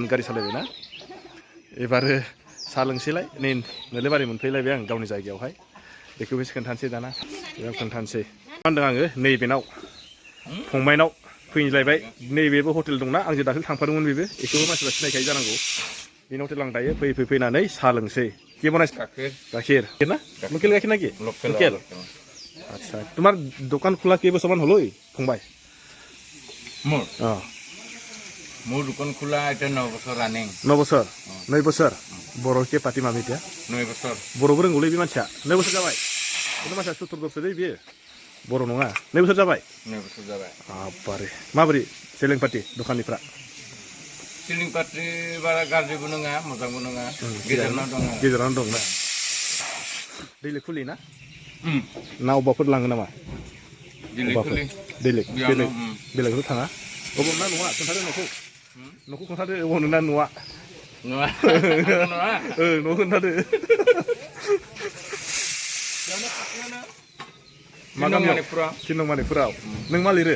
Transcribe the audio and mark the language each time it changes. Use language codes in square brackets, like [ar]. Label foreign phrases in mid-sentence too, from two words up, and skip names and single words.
[brx] गारि सालायबाय ना एबारो साहा लोंसैलाय नै नोलोबारि मोनफैलायबाय आं गावनि जायगायावहाय बेखौबो एसे खोन्थानोसै दाना बेयाव खोन्थानोसै मा होनदों आङो नैबेनाव फंबायनाव फैलायबाय नैबेबो हटेल दंना आंजों दाखालि थांफादोंमोन बेबो बेखौबो मानसिफ्रा सिनायखायो जानांगौ बिनि हटेल आं दायो फैनानै साहा लोंसै [as] কি বনাইছ গাখীৰ না লোকেল গাখীৰ নাকি লোকেল আচ্ছা তোমাৰ দোকান খোলা কেইবছৰমান হ'ল ফংবাই মোৰ দোকান খোলা এতিয়া 9 বছৰ ৰানিং 9 বছৰ বৰকে পাতিম আমি এতিয়া 9 বছৰ [brx] বৰ'बो रोंगौलै बे मानसिया 9 বছर जाबाय बे मानसिया 70 बोसोर दै बियो बर' नङा 9 बोसोर जाबाय 9 बोसोर जाबाय बारे माबोरै सेलिं पार्टी दखाननिफ्रा सेलिं पार्टी बारा गाज्रिबो नङा मोजांबो नङा गेजेरावनो दं ना दैलि खुलि ना ना अबावफोर लाङो नामा दैलि बेलेगथ' थाङा अबाव ना नङा खोन्थादो न'खौ खोन्थादो अबाव नोंना न'आ न' खोन्थादो मा गामियाव थिनमानिपुराव नों मा लिरो